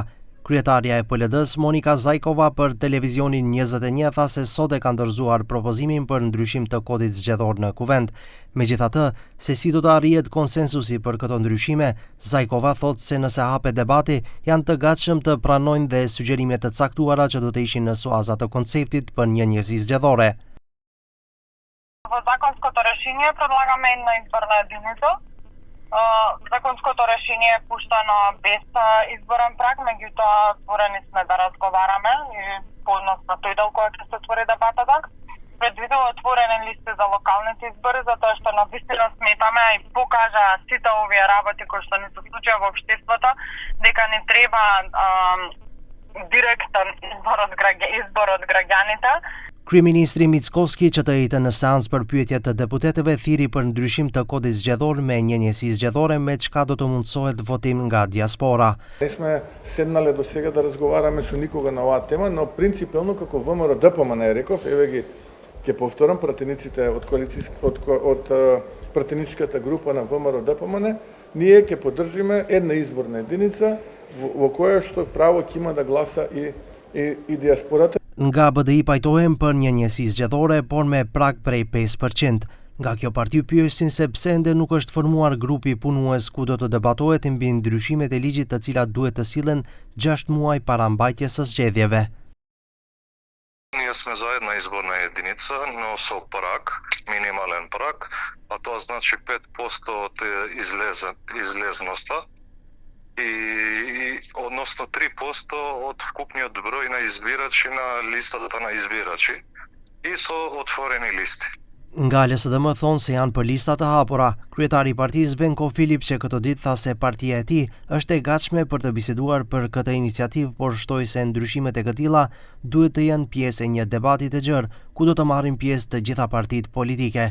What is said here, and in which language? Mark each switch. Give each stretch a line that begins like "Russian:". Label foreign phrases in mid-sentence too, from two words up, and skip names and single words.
Albanian: Kryetarja e PLD-s Monika Zajkova për televizionin 21 tha se sot e ka ndërzuar propozimin për ndryshim të kodit zgjedhor në kuvend. Megjithatë, se si do të arrihet konsensusi për këto ndryshime, Zajkova thotë se nëse hapet debati, janë të gatshëm të pranojnë dhe sugjerimet të caktuara që do të ishin në suaza të konceptit për një njësi zgjedhore.
Macedonian: Законското решение предлагаме на изборна единица. Законското решение е пуштено без изборен праг, меѓутоа отворени сме да разговараме и подносно тој дел кој ќе се отвори дебатата. Предвидува отворени листи за локалните избори, затоа што навистина сметаме и покажа сите овие работи кои што ни се случува во општеството, дека не треба директен избор од граѓаните.
Albanian: Kryeministri Mickovski që të ejtë në seancë për pyetje të deputetëve thiri për ndryshim të kodit zgjedhor me një njësi zgjedhore me çka do të mundsohet votim nga диаспора.
Macedonian: Не сме седнале до сега да разговараме со никога на оваа тема, но принципиално како ВМРО ДПМН реков, еве ги ќе повторам пратениците од пратеничката група на ВМРО ДПМН, ние ќе поддржиме една изборна единица во која што право ќе има да гласа и диаспората.
Albanian: Nga BDI pajtohen për një njësi zgjedhore, por me prag prej 5%. Nga kjo parti pyesin se pse ende nuk është formuar grupi punues ku do të debatohet mbi ndryshimet e ligjit të cilat duhet të sillen 6 muaj para mbajtjes së zgjedhjeve.
Macedonian: Ние сме за една изборна единица, но со праг, минимален праг, а тоа значи 5% од излезноста и односно 3% од вкупниот број на избирачи на листата на избирачи и со отворени листи.
Albanian: Nga LSDM thonë se janë për lista të hapura. Kryetari i partisë Venko Filip që këto ditë tha se partia e tij është e gatshme për të biseduar për këtë iniciativë, por shtoi se ndryshimet e këtilla duhet të jenë pjesë e një debati të gjerë, ku do të marrin pjesë të gjitha partitë politike.